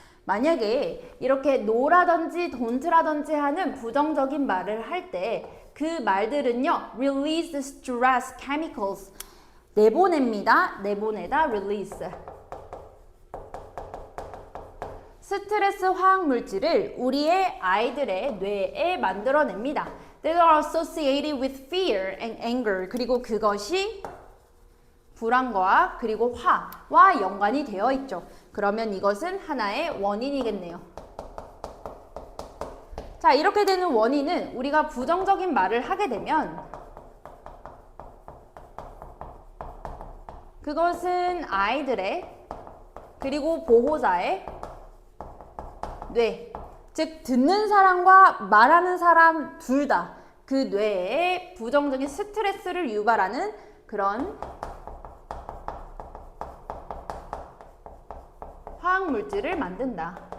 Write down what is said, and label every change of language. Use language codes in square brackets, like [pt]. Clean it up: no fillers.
[ko] 만약에 이렇게 no라든지 don't라든지 하는 부정적인 말을 할 때 그 말들은요 [en] release stress chemicals [ko] 내보냅니다. 내보내다 release 스트레스 화학 물질을 우리의 아이들의 뇌에 만들어냅니다. [en] They are associated with fear and anger. [ko] 그리고 그것이 불안과 그리고 화와 연관이 되어 있죠. 그러면 이것은 하나의 원인이겠네요. 자, 이렇게 되는 원인은 우리가 부정적인 말을 하게 되면 그것은 아이들의 그리고 보호자의 뇌, 즉 듣는 사람과 말하는 사람 둘 다 그 뇌에 부정적인 스트레스를 유발하는 그런 화학물질을 만든다.